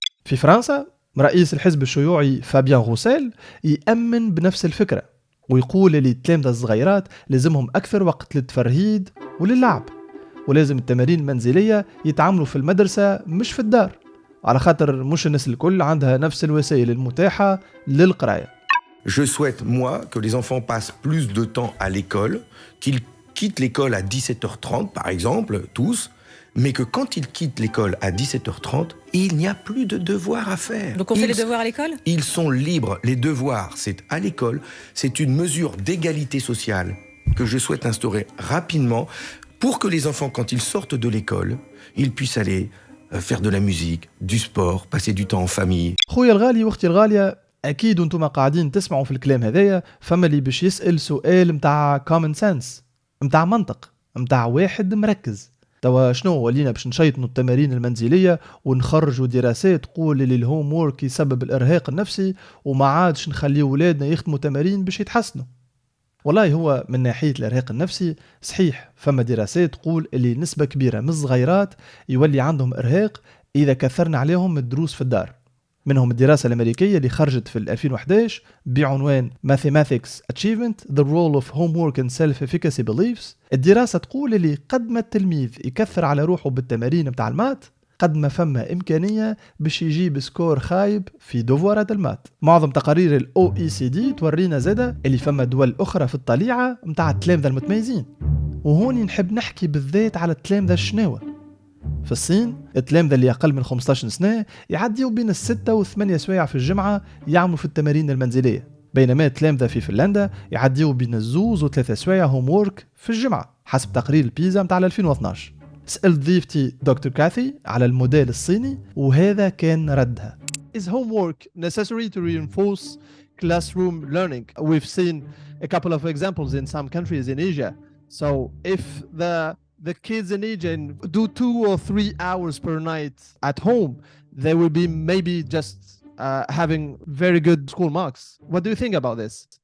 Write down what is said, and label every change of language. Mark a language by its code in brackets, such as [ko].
[ar] في فرنسا رئيس الحزب الشيوعي فابيان غوسيل يأمن بنفس الفكرة ويقول للتلامذة الصغيرات لازمهم أكثر وقت للتفرهيد وللعب، ولازم التمارين المنزلية يتعاملوا في المدرسة مش في الدار، على خاطر مش الناس الكل عندها نفس الوسائل المتاحة للقراية. [fr] Je souhaite, moi, que les enfants passent plus de temps à l'école, qu'ils quittent l'école à 17h30, par exemple, tous, mais que quand ils quittent l'école à 17h30, il n'y a plus de devoirs à faire. Donc on fait les devoirs à l'école ? Ils sont libres. Les devoirs, c'est à l'école. C'est une mesure d'égalité sociale que je souhaite instaurer rapidement pour que les enfants, quand ils sortent de l'école, ils puissent aller faire de la musique, du sport, passer du temps en famille. [ar] خويا الغالي واختي الغالية، أكيد أنتم قاعدين تسمعوا في الكلام هذايا فما اللي باش يسأل سؤال متاع [en] common sense، [ar] متاع منطق، متاع واحد مركز. توا شنو ولينا باش نشيطنوا التمارين المنزلية ونخرجوا دراسات تقول اللي الهوم وورك يسبب الإرهاق النفسي وما عادش نخلي ولادنا يخدموا تمارين باش يتحسنوا؟ والله هو من ناحية الإرهاق النفسي صحيح فما دراسات تقول اللي نسبة كبيرة من الصغيرات يولي عندهم إرهاق إذا كثرنا عليهم الدروس في الدار. منهم الدراسة الأمريكية اللي خرجت في 2011 بعنوان [en] Mathematics Achievement: The Role of Homework and Self-Efficacy Beliefs. [ar] الدراسة تقول اللي قد ما التلميذ يكثر على روحه بالتمارين متاع المات قد ما فما إمكانية باش يجيب سكور خايب في دوفوارات المات. معظم تقارير ال OECD تورينا زادة اللي فما دول أخرى في الطليعة متاع التلامذة المتميزين. وهوني نحب نحكي بالذات على التلامذة الشناوة. في الصين التلامذة اللي أقل من 15 سنة يعديوا بين 6 و8 سوايع في الجمعة يعملوا في التمارين المنزلية، بينما التلامذة في فنلندا يعديوا بين 2 و3 سوايع هوم وورك في الجمعة حسب تقرير البيزا متاع 2012. سألت ضيفتي دكتور كاثي على الموديل الصيني وهذا كان ردها. [en] Is homework necessary to reinforce classroom learning? We've seen a couple of examples in some countries in Asia. So if the kids in Asia do 2 or 3 hours per night at home, they will be maybe just having very good school marks. What do you think about this?